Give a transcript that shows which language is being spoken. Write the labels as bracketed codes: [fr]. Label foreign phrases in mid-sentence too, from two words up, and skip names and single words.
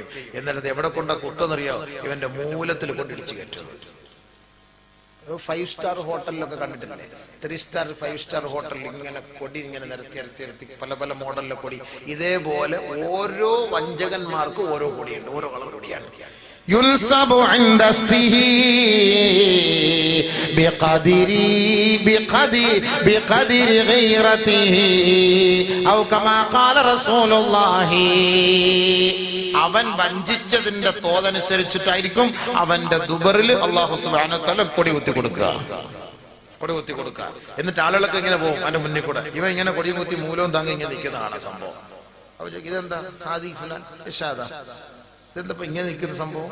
[ml] എന്നിട്ട് എവിടെ കൊണ്ട കുത്തെന്നറിയോ? ഇവന്റെ മൂലത്തിൽ കൊണ്ടിടിച്ച് കയറ്റുന്നത്. 5 സ്റ്റാർ ഹോട്ടലിലൊക്കെ കണ്ടിട്ടില്ലേ? 3 സ്റ്റാർ 5 സ്റ്റാർ ഹോട്ടലിൽ ഇങ്ങനെ കൊടി ഇങ്ങനെ നിരത്തി പല മോഡലിലെ കൊടി. ഇതേപോലെ ഓരോ വഞ്ചകന്മാർക്കും ഓരോ കൊടിയുണ്ട്, ഓരോ കളർ കൊടിയാണ്. [ar] ينصب عند استه بقدر غيرته أو كما قال رسول الله. [ml] അവൻ വഞ്ചിച്ചതിന്റെ തോതനുസരിച്ചിട്ടായിരിക്കും അവന്റെ ദുബറിൽ [ar] الله سبحانه وتعالى [ml] കൊടി കുത്തി കൊടുക്കുക. എന്നിട്ട് ആളുകളൊക്കെ ഇങ്ങനെ പോകും അവന്റെ മുന്നിൽ കൂടെ. ഇവൻ ഇങ്ങനെ കൊടി കുത്തി മൂലവും താങ്ങി ഇങ്ങനെ നിൽക്കുന്നതാണ് സംഭവം. അപ്പൊ ഇതെന്താ ഇതെന്തപ്പോ ഇങ്ങനെ നിൽക്കുന്ന സംഭവം?